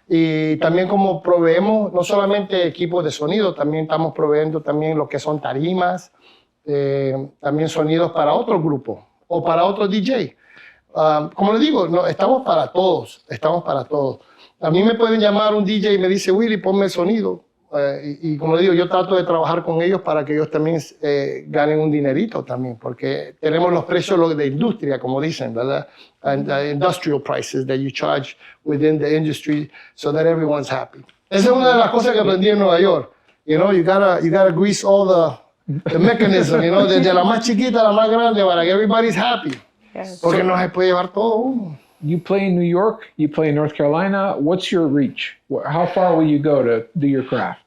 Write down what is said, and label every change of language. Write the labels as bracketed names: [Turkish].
[Spanish] Y también como proveemos, no solamente equipos de sonido, también estamos proveyendo también lo que son tarimas, también sonidos para otros grupos o para otros DJ. Como les digo, estamos para todos. A mí me pueden llamar un DJ y me dice, Willy, ponme el sonido. Y como le digo, yo trato de trabajar con ellos para que ellos también ganen un dinerito también, porque tenemos los precios de industria, como dicen, ¿verdad? [English] And industrial prices that you charge within the industry so that everyone's happy. [Spanish] Esa es una de las cosas que aprendí en Nueva York. [English] You know, you gotta grease all the mechanism, you know, [Spanish] desde la más chiquita a la más grande para que [English] everybody's happy. Yes. [Spanish] Porque no se puede llevar todo uno. [English] You play in New York, you play in North Carolina. What's your reach? How far will you go to do your craft?